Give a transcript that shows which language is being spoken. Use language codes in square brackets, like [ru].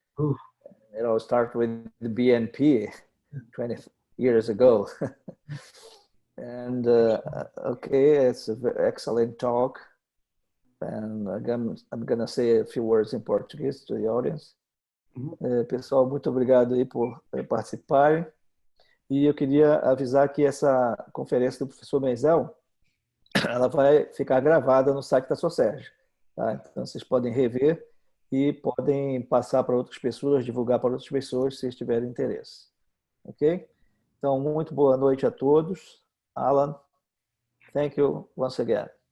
[en] Ooh. It all started with the BNP 20 years ago. And okay, it's an excellent talk. And again, I'm going to say a few words in Portuguese to the audience. [pt] Pessoal, muito obrigado aí por participarem. E eu queria avisar que essa conferência do professor Menzel, ela vai ficar gravada no site da Socerj. Tá? Então, vocês podem rever e podem passar para outras pessoas, divulgar para outras pessoas, se tiverem interesse. Ok? Então, muito boa noite a todos. [en] Alan, thank you once again.